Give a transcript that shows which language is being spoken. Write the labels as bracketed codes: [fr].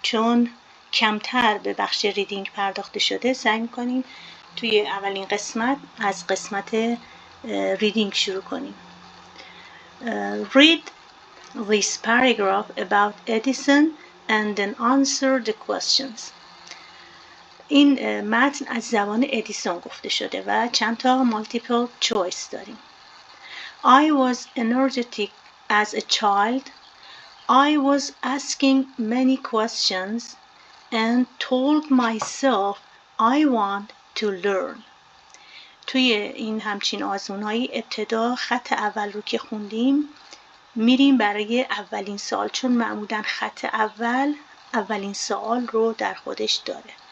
[fa] چون کمتر به بخش ریدینگ پرداخته شده سعی می‌کنیم توی اولین قسمت از قسمت ریدینگ شروع کنیم. [en] Read this paragraph about Edison and then answer the questions. [fa] این متن از زبان ادیسون گفته شده و چند تا multiple choice داریم. [en] I was energetic as a child. I was asking many questions and told myself I want to learn. [fa] توی این همچین آزمون‌هایی ابتدا خط اول رو که خوندیم میریم برای اولین سوال، چون معمولاً خط اول اولین سوال رو در خودش داره.